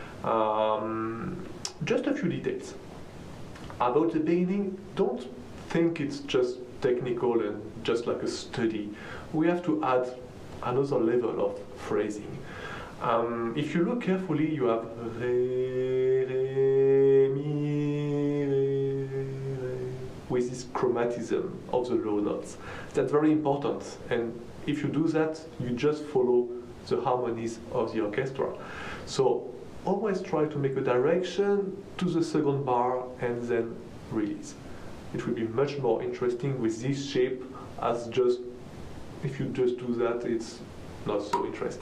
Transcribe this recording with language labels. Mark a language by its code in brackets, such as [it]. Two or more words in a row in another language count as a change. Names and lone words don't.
[en] Just a few details. About the beginning, don't think it's just technical and just like a study. We have to add another level of phrasing. If you look carefully, you have re, re, mi, re, re, with this chromatism of the low notes. That's very important. And if you do that, you just follow the harmonies of the orchestra. So always try to make a direction to the second bar and then release. It will be much more interesting with this shape, as just if you just do that, it's not so interesting.